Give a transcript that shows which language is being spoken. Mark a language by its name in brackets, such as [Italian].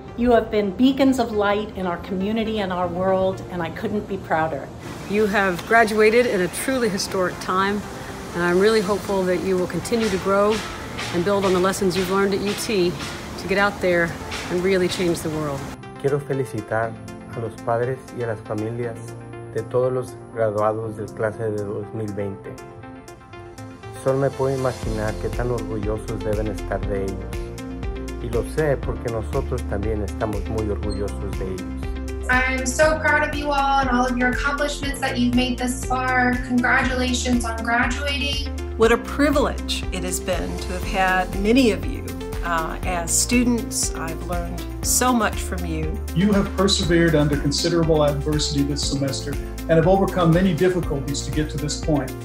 [English] You have been beacons of light in our community and our world, and I couldn't be prouder. You have graduated in a truly historic time. And I'm really hopeful that you will continue to grow and build on the lessons you've learned at UT to get out there and really change the world. [Spanish] Quiero felicitar a los padres y a las familias de todos los graduados del clase de 2020. Solo me puedo imaginar qué tan orgullosos deben estar de ellos. Y lo sé porque nosotros también estamos muy orgullosos de ellos. [English] I'm so proud of you all and all of your accomplishments that you've made this far. Congratulations on graduating. What a privilege it has been to have had many of you as students. I've learned so much from you. You have persevered under considerable adversity this semester and have overcome many difficulties to get to this point.